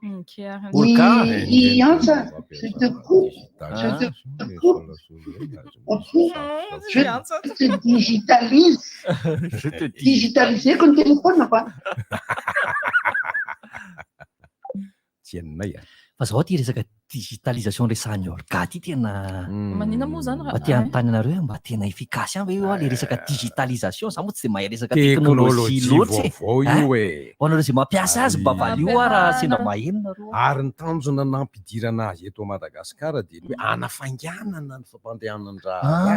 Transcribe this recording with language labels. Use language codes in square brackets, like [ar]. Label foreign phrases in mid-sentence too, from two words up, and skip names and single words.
[fr] Il y a ça. Je te coupe. Ok. Je te digitalise. Je te dis. Digitaliser comme téléphone, quoi. Tiens, [mg] fa zao ty resaka digitalisation resahan'ny Olka ty tena Manina moa zany mba ty anontany anareo mba tena efficace any hoe le resaka digitalisation za moa tsy de mahay resaka teknôlôjia loatsy e. Anareo zay mampiasa azy mba valio raha sendra maheno nareo. Ary ny tanjona nampidirana azy eto Madagasikara dia hoe anafainganana ny fampandehanan-draha.